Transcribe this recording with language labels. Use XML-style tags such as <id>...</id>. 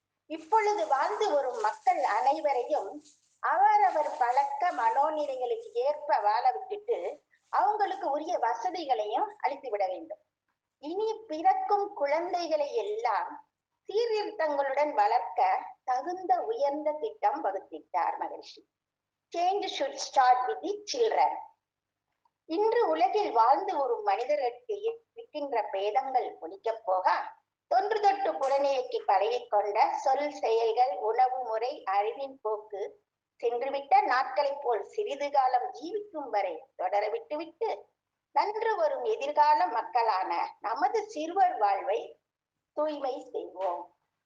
<ta>இப்பொழுது வாழ்ந்து வரும் மக்கள் அனைவரையும் அவரவர் பழக்க மனோநிலைகளுக்கு ஏற்ப வாழ விட்டுட்டு அவங்களுக்கு உரிய வசதிகளையும் அளித்து விட வேண்டும். இனி பிறக்கும் குழந்தைகளை எல்லாம் சீர்திருத்தங்களுடன் வளர்க்க தகுந்த உயர்ந்த திட்டம் வகுத்திட்டார் மகிழ்ச்சி.</ta> <en>Change should start with the children.</en> <ta>இன்று உலகில் வாழ்ந்து வரும் மனிதர்களுக்கு இருக்கின்ற பேதங்கள் ஒழிக்கப் போக தொன்று தொட்டு புலனியக்கி பழகிக்கொண்ட சொல், செயல்கள், உணவு முறை, அறிவின் போக்கு சென்றுவிட்ட நாட்களை போல் சிறிது காலம் ஜீவிக்கும் வரை தொடர விட்டுவிட்டு நன்று வரும் எதிர்கால மக்களான நமது சிறுவர் வாழ்வை தூய்மை செய்வோம்.</ta>